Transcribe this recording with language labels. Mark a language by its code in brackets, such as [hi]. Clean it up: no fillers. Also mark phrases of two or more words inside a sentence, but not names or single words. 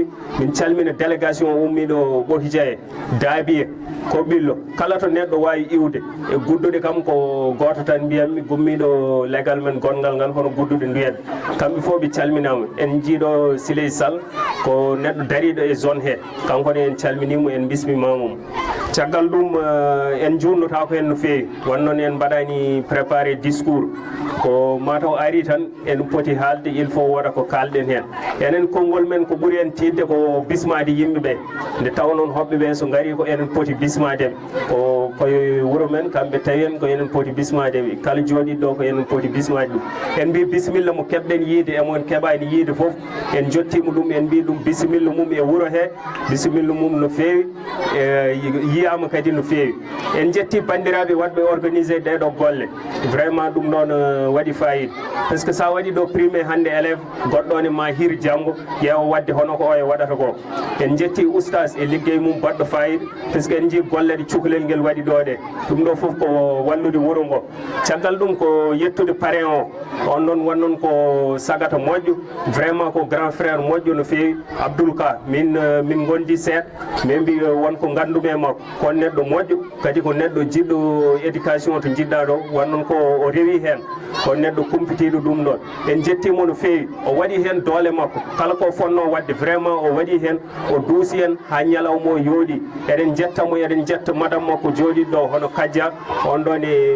[ff] Min calmina délégation ummiɗo Ɓohija e Dabie ko ɓillo, kala to neɗɗo wawi iwde e Gudduɗe kam ko goto tan mbiyatmi, gummiɗo légal men gongal ngal hono Gudduɗe nduyen, kamɓe fof ɓe calminama. En jiiɗo Siley Sall ko neɗɗo dariɗo e zone he, kankone en calminimo, en bismimamo. Caggal ɗum en jurnota ko hen no feewi, wonnoon en mbaɗani [fr] préparé discours [ff] ko mataw ari tan en poti haalde, [fr] il faut [ff] woda ko kalɗen hen. Enen konngol men ko ɓuuri en tidde ko bismade yimɓeɓe, nde taw noon hoɓɓeɓe so gari ko enen poti bismadeɓe, ko koye wuuro men kamɓe tawi en ko enen poti bismadeɓe, kala jooɗiɗo ɗo ko enen poti bismade ɗum. En mbi bisimilla mo keɓɗen yiide e mon keɓani yiide fof, en jottimo ɗum, en mbi ɗum bisimilla mum e wuuro he, bisimilla mum no feewi, yiyama kadi no feewi. En jetti bandiraɓe wadɓe organisé ɗeɗo golle, vraiment ɗum noon waɗi fayida, [fr] par ce que [ff] sa waɗi ɗo primé hande élève goɗɗo ne ma hir janggo ƴeewa wadde hono ko o e waɗata ko. En jetti oustas e liggey mum baɗɗo fayida, [fr] par ce que [ff] en jii gollede cukalel ngel waɗi ɗo ɗe, ɗum ɗo foof ko wallude wuuro ngo. Caggal ɗum ko yettude parrain o, on noon wonnoon ko sagata moƴƴo, vraiment ko [fr] grand frère [ff] moƴƴo no feewi, Abdoul Ka. Min gondi seeɗa mais mbi wonko gandume makko, ko neɗɗo moƴƴo kadi ko neɗɗo jiɗɗo éducation to jiɗɗa ɗo, wonnoon ko o rewi hen. ko neɗɗo kumpitiɗo ɗum ɗon en jettimo no feewi o waɗi hen doole makko kala ko fonno wadde vraiment o waɗi hen o duusi en ha ñalawma o yooɗi eɗen jettamo eɗen jetta madame makko jooɗiɗo ɗo hono Kadja on ɗon e